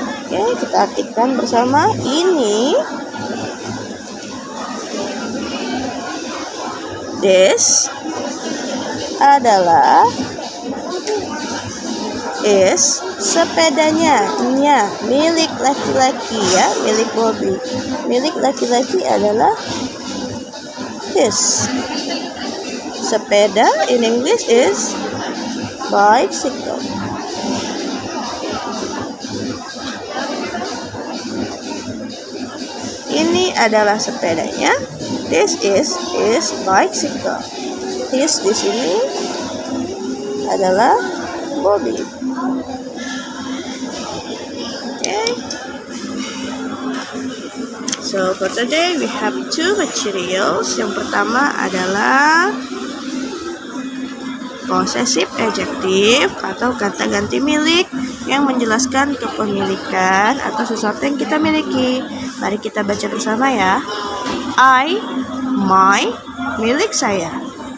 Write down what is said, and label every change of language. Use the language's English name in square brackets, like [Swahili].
[Indonesian] Oke, kita artikan bersama. Ini this adalah is sepedanya, milik laki-laki ya, milik Bobby. Milik laki-laki adalah his. [English] Sepeda in English is bicycle. [Indonesian] Ini adalah sepedanya. [English] This is his bicycle. [Indonesian] His di sini adalah Bobby. [English] Okay. So for today we have two materials. [Indonesian] Yang pertama adalah possessive adjective atau kata ganti milik yang menjelaskan kepemilikan atau sesuatu yang kita miliki. Mari kita baca bersama ya. I, my, milik saya.